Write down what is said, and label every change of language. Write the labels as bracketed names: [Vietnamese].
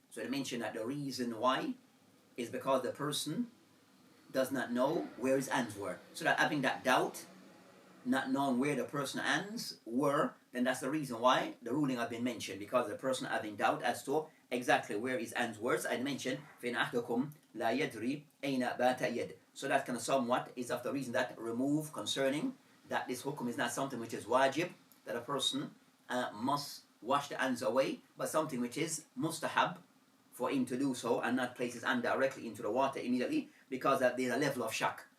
[English] So they mentioned that the reason why is because the person does not know where his hands were. So that having that doubt, not knowing where the person's hands were, then that's the reason why the ruling has been mentioned, because the person having doubt as to exactly where his hands were. So I mentioned, [Arabic] فَإِنْ أَحْدُكُمْ لَا يَدْرِي أَيْنَ بَاتَ يَدْ. [English] So that kind of somewhat is of the reason that remove concerning that this hukum is not something which is wajib, that a person must wash the hands away, but something which is mustahab for him to do so and not place his hand directly into the water immediately, because that there's a level of shock.